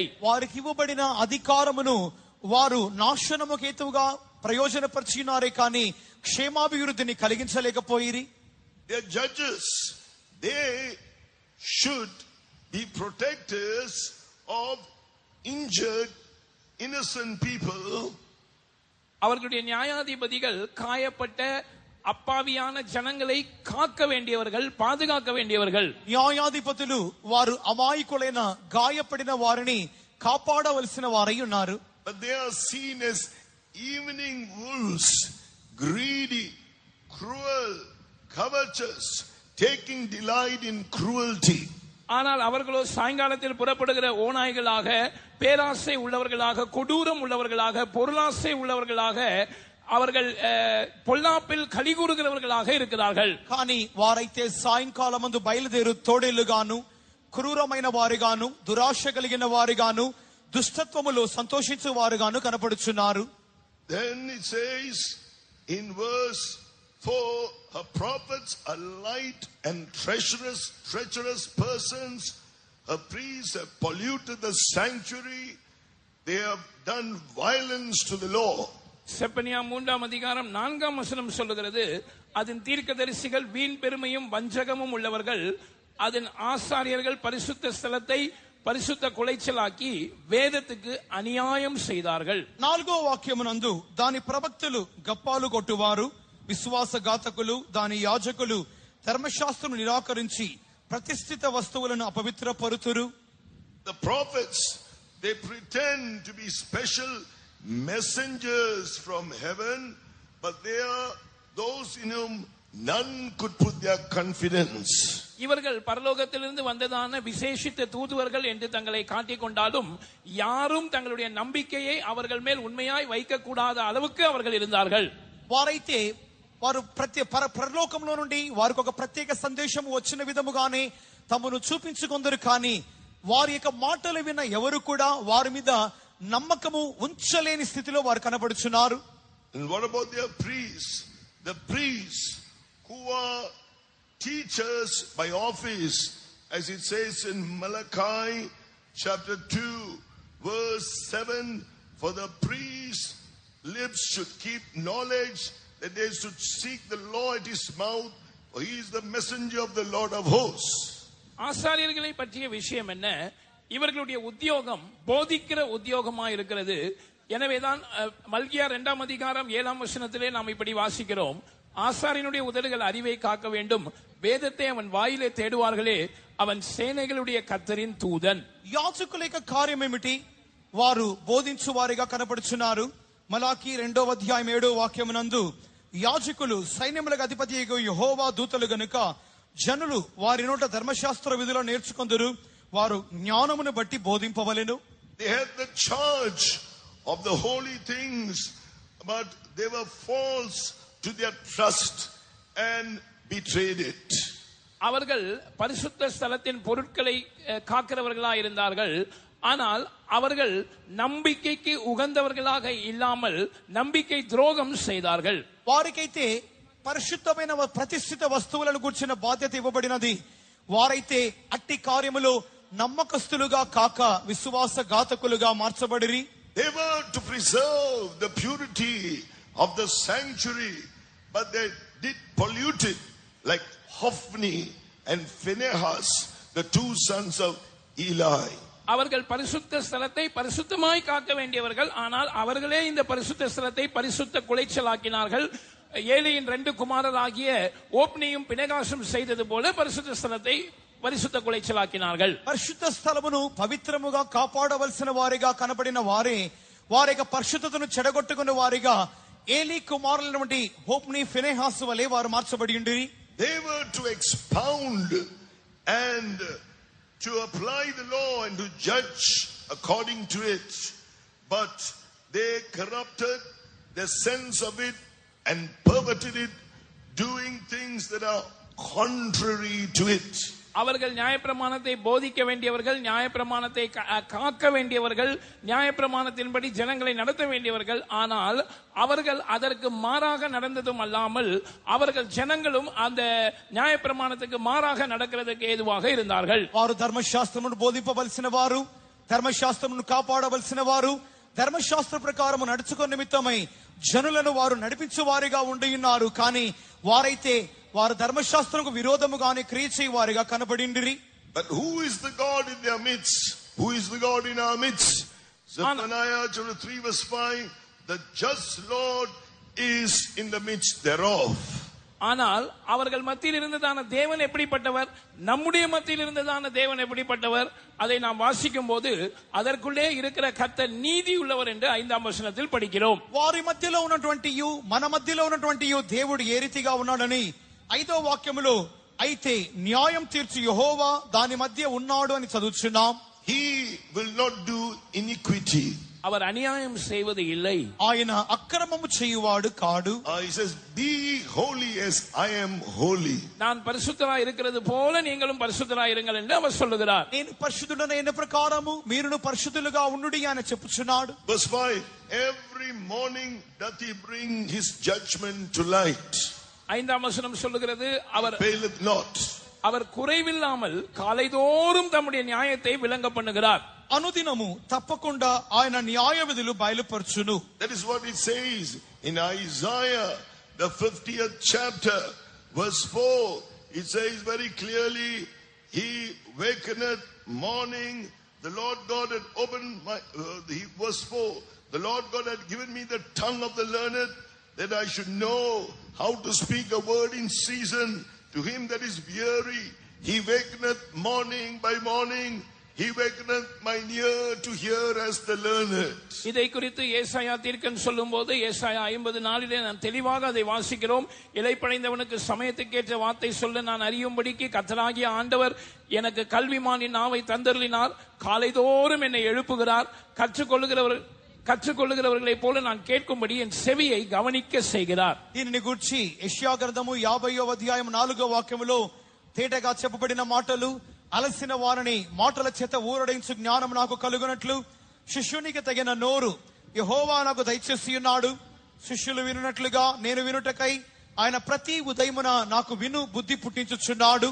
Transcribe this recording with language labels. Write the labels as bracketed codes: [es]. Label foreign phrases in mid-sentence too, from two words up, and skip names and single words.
[te] వారికి ఇవ్వబడిన అధికారమును వారు నాశనము హేతువుగా ప్రయోజనపరిచినారే కానీ క్షేమాభివృద్ధిని కలిగించలేకపోయిరి. [en] They are judges. They should be protectors of injured innocent people. [ta] அவர்களுடைய நியாயாதிபதிகள் காயப்பட்ட அப்பாவியான ஜனங்களை காக்க வேண்டியவர்கள் பாதுகாக்க வேண்டியவர்கள். [te] న్యాయాధిపతులు వారు అమాయకులైన గాయపడిన వారిని కాపాడవలసిన వారై ఉన్నారు. [en] But they are seen as evening wolves, greedy, cruel, covetous, taking delight in cruelty. [ta] ஆனால் அவர்களோ சாயங்காலத்தில் புறப்படுகிற ஓநாய்களாக, பேராசை உள்ளவர்களாக, கொடூரம் உள்ளவர்களாக, பொருளாசை உள்ளவர்களாக, அவர்கள் பொல்லாப்பில் கலிகூறுகிறவர்களாக இருக்கிறார்கள். [te] కానీ వారైతే సాయంకాలమందు బయలుదేరు తోడేళ్లుగాను, క్రూరమైన వారుగాను, దురాశ కలిగిన వారుగాను, దుష్టత్వములో సంతోషించు వారుగాను కనపడుచున్నారు. [en] Then it says in verse 4, her prophets are light and treacherous persons. Her priests have polluted the sanctuary. They have done violence to the law. [ta] செப்பனியா 3ஆம் அதிகாரம் 4ஆம் வசனம் சொல்லுகிறது, அதன் தீர்க்கதரிசிகள் வீண் பெருமையும் வஞ்சகமும் உள்ளவர்கள், அதன் ஆசாரியர்கள் பரிசுத்த ஸ்தலத்தை பரிசுத்த குலைச்சலாக்கி வேதத்துக்கு அநியாயம் செய்தார்கள். [te] 4వ వాక్యమునందు దాని ప్రవక్తలు గప్పాలు కొట్టువారు, విశ్వాసఘాతకులు, దాని యాజకులు ధర్మశాస్త్రం నిరాకరించి ప్రతిష్ఠిత వస్తువులను అపవిత్రపరుతురు. [en] The prophets, they pretend to be special messengers from heaven, but they are those in whom none could put their confidence. [ta] இவர்கள் பரலோகத்திலிருந்து வந்ததான விசேஷித்த தூதுவர்கள் என்று தங்களை காட்டிக் கொண்டாலும் யாரும் தங்களுடைய நம்பிக்கையை அவர்கள் மேல் உண்மையாய் வைக்க கூடாத அளவுக்கு அவர்கள் இருந்தார்கள். [te] వారైతే వారు పరలోకంలో నుండి వారికి ఒక ప్రత్యేక సందేశం వచ్చిన విధముగానే తమను చూపించుకొందరు, కానీ వారి యొక్క మాటలు విన్న ఎవరు కూడా వారి మీద నమ్మకము ఉంచలేని స్థితిలో వారు కనబడుచున్నారు. [en] And what about their priests? The priests who are teachers by office, as it says in Malachi chapter 2 verse 7, for the priest's lips should keep knowledge, that they should seek the law at his mouth, for he is the messenger of the Lord of hosts. [ta] ஆசாரியர்களை பற்றிய விஷயம் என்ன? இவர்களுடைய உத்தியோகம் போதிக்கிற உத்தியோகமா இருக்கிறது. எனவேதான் மல்கியா 2ஆம் அதிகாரம் 7ஆம் வசனத்திலே நாம் இப்படி வாசிக்கிறோம், ஆசாரியனுடைய உதடுகள் அறிவை காக்க வேண்டும், வேதத்தை அவன் வாயிலே தேடுவார்களே, அவன் சேனைகளுடைய கர்த்தரின் தூதன். [te] యాజకుల యొక్క కార్యం ఏమిటి? వారు బోధించు వారిగా కనబడుచున్నారు. మలాకి 2వ అధ్యాయం 7వ వాక్యమునందు యాజకులు సైన్యములకు అధిపతి యెహోవా దూతలు గనుక జనులు వారి నోట ధర్మశాస్త్ర విధులను నేర్చుకొందురు, వారు జ్ఞానమును బట్టి బోధింపవలెను. [en] They had the charge of the holy things, but they were false to their trust and betrayed it. [ta] அவர்கள் பரிசுத்த ஸ்தலத்தின் பொருட்களை காக்கிறவர்களா இருந்தார்கள். ஆனால் அவர்கள் நம்பிக்கைக்கு உகந்தவர்களாக இல்லாமல் நம்பிக்கை துரோகம் செய்தார்கள். [te] వారికైతే పరిశుద్ధమైన ప్రతిష్ఠిత వస్తువులను గుర్చిన బాధ్యత ఇవ్వబడినది. వారైతే అట్టి కార్యములో నమ్మకస్తులుగా కాక విశ్వాసఘాతకులుగా మార్చబడిరి. [en] They were to preserve the purity of the sanctuary, but they did pollute it, like Hophni and Phinehas, the two sons of Eli. [ta] அவர்கள் பரிசுத்த ஸ்தலத்தை பரிசுத்தமாய் காக்க வேண்டியவர்கள், ஆனால் அவர்களே இந்த பரிசுத்த ஸ்தலத்தை பரிசுத்த குலைச்சலாக்கினார்கள். ஏலியின் 2 குமாரராகிய ஓப்னியும் பினெகாசும் செய்தது போல பரிசுத்த ஸ்தலத்தை பரிசுத்த குலைச்சலாக்கினார்கள். [te] పరిశుద్ధ స్థలమును పవిత్రముగా కాపాడవలసిన వారిగా కనబడిన వారే వారి యొక్క పరిశుద్ధతను చెడగొట్టుకున్న వారిగా ఏలీ కుమారులైనటువంటి హోప్ని ఫినెహాసు వలె వారు మార్చబడి ఉండిరి. [en] They were to expound and to apply the law and to judge according to it, but they corrupted the sense of it and perverted it, doing things that are contrary to it. [ta] அவர்கள் நியாயப்பிரமாணத்தை போதிக்க வேண்டியவர்கள், நியாயப்பிரமாணத்தை காக்க வேண்டியவர்கள், நியாயப்பிரமாணத்தின்படி ஜனங்களை நடத்த வேண்டியவர்கள். ஆனால் அவர்கள் அதற்கு மாறாக நடந்ததும் அல்லாமல் அவர்கள் ஜனங்களும் அந்த நியாயப்பிரமாணத்துக்கு மாறாக நடக்கிறதுக்கு ஏதுவாக இருந்தார்கள். [te] వారు ధర్మశాస్త్రమును బోధింపవలసిన వారు, ధర్మశాస్త్రమును కాపాడవలసిన వారు, ధర్మశాస్త్ర ప్రకారము నడుచుకున్న నిమిత్తమై జనులను వారు నడిపించే వారిగా ఉండి ఉన్నారు. కానీ వారైతే వారు ధర్మశాస్త్రంకు విరోధముగానే క్రియ చేయవారిగా కనబడిండిరి. [en] But who is the God in their midst? Who is the God in our midst? Zephaniah chapter 3 verse 5, the just Lord is in the midst thereof. [ta] ஆனால் அவர்கள் மத்தியில் இருந்ததான தேவன் எப்படிப்பட்டவர், நம்முடைய மத்தியில் இருந்ததான தேவன் எப்படிப்பட்டவர், அதை நாம் வாசிக்கும் போது அதற்குள்ளே இருக்கிற கர்த்தர் நீதி உள்ளவர் என்று 5ஆம் வசனத்தில் படிக்கிறோம். [te] వారి మధ్యలో ఉన్నటువంటి మన మధ్యలో ఉన్నటువంటి దేవుడు ఏ రీతిగా ఉన్నాడని 5వ వాక్యములో అయితే న్యాయం తీర్చు యెహోవా దాని మధ్య ఉన్నాడు అని చదువుచున్నాం. [en] He will not do iniquity. [ta] அவர் அநியாயம் செய்வது இல்லை. [te] ఆయన అక్రమము చేయువాడు కాడు. [en] He says, be holy as I am holy. [ta] நான் பரிசுத்தராய் இருக்கிறது போல நீங்களும் பரிசுத்தராய் இருங்கள் என்று அவர் சொல்லுகிறார். [te] నేను పరిశుద్ధుడైన ప్రకారము మీరును పరిశుద్ధులుగా ఉండుడి అని చెప్పుచున్నాడు. [en] Verse 5, every morning doth he bring his judgment to light. [ta] 5ஆம் வசனம் சொல்லுகிறது, அவர் [en] faileth not. [ta] அவர் குறைவில்லாமல் காலைதோறும் தம்முடைய நியாயத்தை விளங்க பண்ணுகிறார். [te] అనుదినము తప్పకుండా ఆయన న్యాయ విధులు బయలుపరచును. [en] That is what it says in Isaiah the 50th chapter verse 4. It says very clearly, he wakeneth morning, the Lord God had opened my verse 4, the Lord God had given me the tongue of the learned, that I should know how to speak a word in season to him that is weary. He wakeneth morning by morning, he wakeneth mine ear to hear as the learned. [ta] இதை குறித்து ஏசாயா தீர்க்கன் சொல்லும்போது ஏசாயா 54 நாம் தெளிவாக அதை வாசிக்கிறோம். இளைப்படைந்தவனுக்கு சமயத்துக்கேற்ற வார்த்தை சொல்ல நான் அறியும்படிக்கு கர்த்தராகிய ஆண்டவர் எனக்கு கல்விமானின் நாவை தந்தருளினார். காலைதோறும் என்னை எழுப்புகிறார். கற்றுக்கொள்ளுகிறவர்களை போல நான் கேட்கும்படி என் செவியை கவனிக்க செய்கிறார். [te] దీనిని గూర్చి యెషయా గ్రంథము 50వ అధ్యాయం 4వ వాక్యములో తేటగా చెప్పబడిన మాటలు, అలసిన వారిని మాటల చేత ఊరడించు జ్ఞానం నాకు కలుగునట్లు శిష్యునికి తగిన నోరు యెహోవా నాకు దయచేసి ఉన్నాడు. శిష్యులు వినున్నట్లుగా నేను వినుటకై ఆయన ప్రతి ఉదయమున నాకు విను బుద్ధి పుట్టించుచున్నాడు.